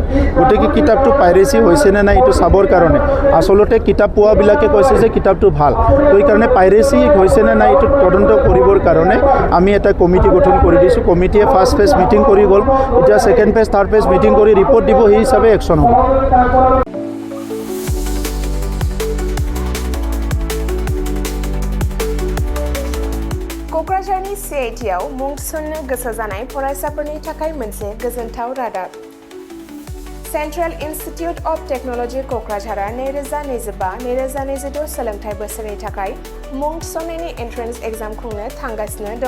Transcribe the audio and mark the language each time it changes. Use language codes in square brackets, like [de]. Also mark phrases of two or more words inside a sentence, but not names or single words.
[as] গতিকে কিতাপটো পাইৰেচি হৈছে নে নাই এইটো চাবৰ কাৰণে আচলতে কিতাপ পোৱাবিলাকে কৈছে যে কিতাপটো ভাল, তো এইকাৰণে পাইৰেচি হৈছে নে নাই এইটো তদন্ত কৰিবৰ কাৰণে আমি এটা কমিটি গঠন কৰি দিছোঁ। কমিটিয়ে [en] first phase meeting [as] কৰি গ'ল, এতিয়া [en] second phase third phase meeting [as] কৰি ৰিপৰ্ট দিব, সেই হিচাপে একশ্যন হ'ব। [brx] क'क्राझारनि CITआव मुं थिसननो गोसो जानाय फरायसाफोरनि थाखाय मोनसे गोजोनथाव रादाब। सेन्ट्रेल इन्स्टिट्युट अफ टेक्न'लजि क'क्राझारआ 2025-2026 सोलोंथाइ बोसोरनि थाखाय मुं थिसननायनि [en] entrance exam [brx] खुंनो थांगासिनो दङ।